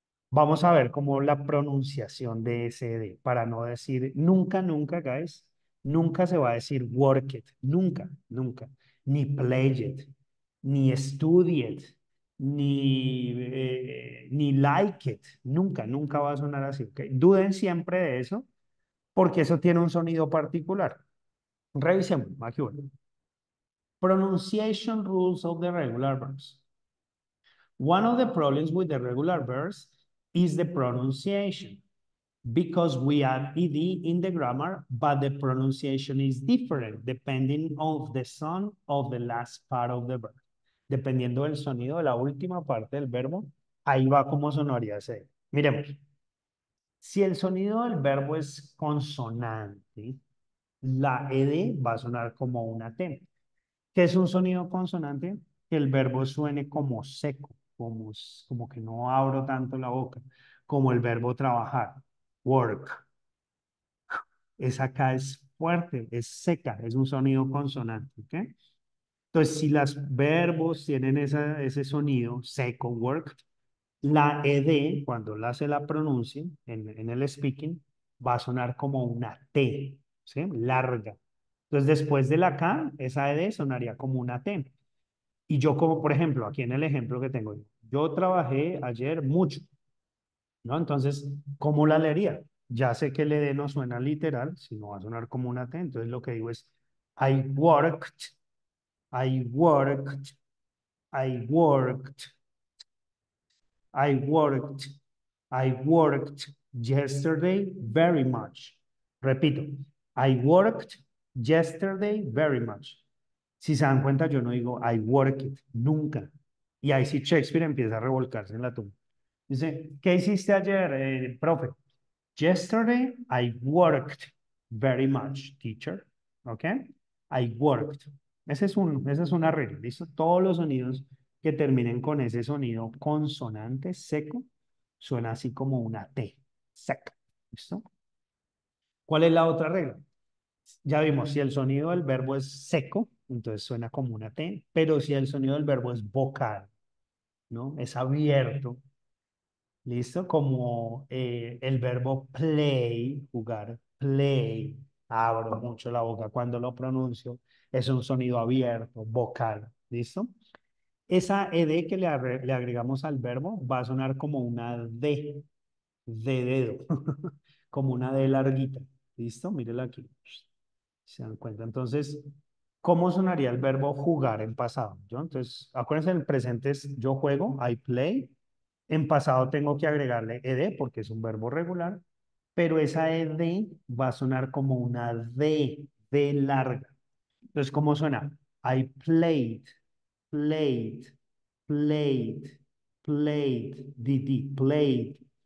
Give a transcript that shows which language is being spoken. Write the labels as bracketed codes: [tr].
[es] Vamos a ver como la pronunciación de ese D, para no decir nunca, nunca, guys, nunca se va a decir work it, nunca, nunca, ni play it, ni study it, ni like it, nunca, nunca va a sonar así, ¿ok? Duden siempre de eso, porque eso tiene un sonido particular. Revisemos, aquí voy. [en] Pronunciation rules of the regular verbs. One of the problems with the regular verbs is the pronunciation because we add ed in the grammar, but the pronunciation is different depending on the sound of the last part of the verb. [es] Dependiendo del sonido de la última parte del verbo, ahí va como sonaría ese. Miremos. Si el sonido del verbo es consonante, la ed va a sonar como una T. ¿Qué es un sonido consonante? Que el verbo suene como seco, como que no abro tanto la boca, como el verbo trabajar, work. Esa acá es fuerte, es seca, es un sonido consonante, ¿ok? Entonces, si los verbos tienen ese sonido seco, work, La ed, cuando se la pronuncie en el speaking, va a sonar como una T, ¿sí? Larga. Entonces, después de la K, esa ed sonaría como una T. Y yo como, por ejemplo, aquí en el ejemplo que tengo, yo trabajé ayer mucho, ¿no? Entonces, ¿cómo la leería? Ya sé que el ed no suena literal, sino va a sonar como una T. Entonces, lo que digo es, [en] I worked, I worked, I worked, I worked, I worked yesterday very much. [es] Repito, [en] I worked yesterday very much. [es] Si se dan cuenta, yo no digo [en] I worked, [es] nunca. Y ahí sí Shakespeare empieza a revolcarse en la tumba. Dice, ¿qué hiciste ayer, profe? [en] Yesterday I worked very much, teacher. [es] ¿Ok? [en] I worked. [es] Esa es una regla, ¿listo? Todos los sonidos que terminen con ese sonido consonante seco suena así como una T, seca. ¿Listo? ¿Cuál es la otra regla? Ya vimos, si el sonido del verbo es seco, entonces suena como una T, pero si el sonido del verbo es vocal, ¿no? Es abierto, ¿listo? Como el verbo play, jugar, play, abro mucho la boca cuando lo pronuncio, es un sonido abierto, vocal, ¿listo? Esa ed que le agregamos al verbo va a sonar como una D, de dedo, como una D larguita, ¿listo? Mírela aquí. ¿Se dan cuenta? Entonces, ¿cómo sonaría el verbo jugar en pasado? ¿Yo? Entonces, acuérdense, en el presente es yo juego, [en] I play. [es] En pasado tengo que agregarle ed porque es un verbo regular, pero esa ed va a sonar como una D larga. Entonces, ¿cómo suena? [en] I played, played, played, played, played.